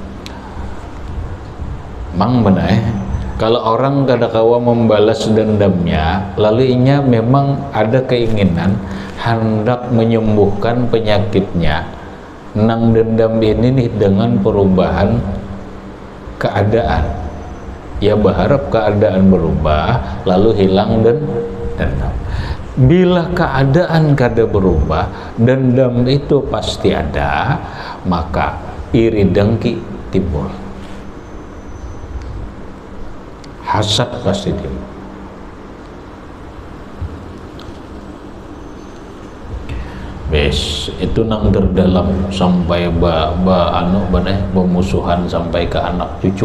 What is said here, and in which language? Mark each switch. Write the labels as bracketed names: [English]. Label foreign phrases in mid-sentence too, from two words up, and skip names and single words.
[Banjar] Mang benar kalau orang kadakawa membalas dendamnya, lalu inya memang ada keinginan hendak menyembuhkan penyakitnya nang dendam ini nih dengan perubahan keadaan. Ya berharap keadaan berubah lalu hilang dendam. Bila keadaan kada berubah, dendam itu pasti ada, maka iri dengki timbul, hasad pasti timbul. Bes itu nang terdalam sampai pemusuhan sampai ke anak cucu.